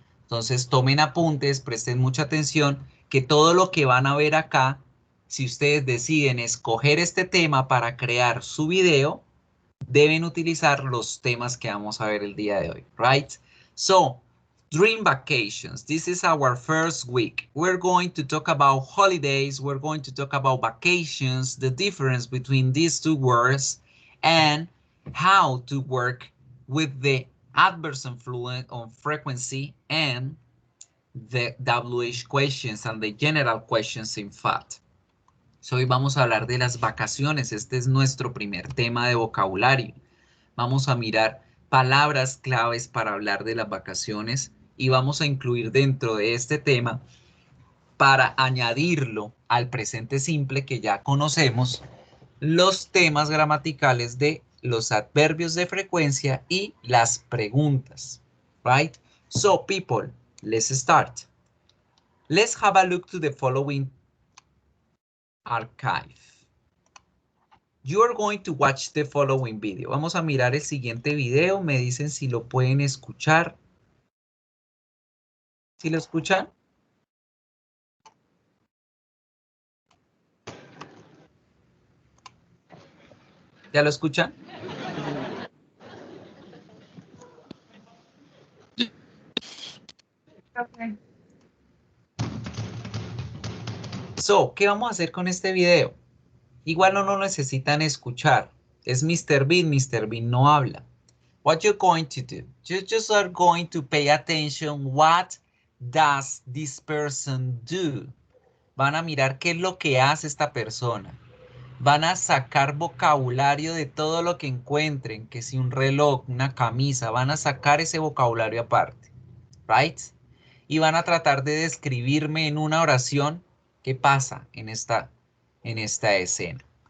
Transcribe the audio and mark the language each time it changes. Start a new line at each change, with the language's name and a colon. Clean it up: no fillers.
Spanish: Entonces tomen apuntes, presten mucha atención, que todo lo que van a ver acá, si ustedes deciden escoger este tema para crear su video, deben utilizar los temas que vamos a ver el día de hoy, right?
English: So, dream vacations. This is our first week. We're going to talk about holidays. We're going to talk about vacations, the difference between these two words, and how to work with the adverse influence on frequency and the WH questions and the general questions in fact.
Spanish: So, hoy vamos a hablar de las vacaciones. Este es nuestro primer tema de vocabulario. Vamos a mirar palabras claves para hablar de las vacaciones y vamos a incluir dentro de este tema, para añadirlo al presente simple que ya conocemos, los temas gramaticales de los adverbios de frecuencia y las preguntas.
English: Right? So, people, let's start. Let's have a look to the following archive. You are going to watch the following video.
Spanish: Vamos a mirar el siguiente video. Me dicen si lo pueden escuchar. ¿Sí lo escuchan? ¿Ya lo escuchan?
English: Okay.
Spanish: So, ¿qué vamos a hacer con este video? Igual no lo necesitan escuchar. Es Mr. Bean. Mr. Bean no habla.
English: What you're going to do? You just are going to pay attention. What does this person do?
Spanish: Van a mirar qué es lo que hace esta persona. Van a sacar vocabulario de todo lo que encuentren, que si un reloj, una camisa, van a sacar ese vocabulario aparte, right? Y van a tratar de describirme en una oración qué pasa en esta escena.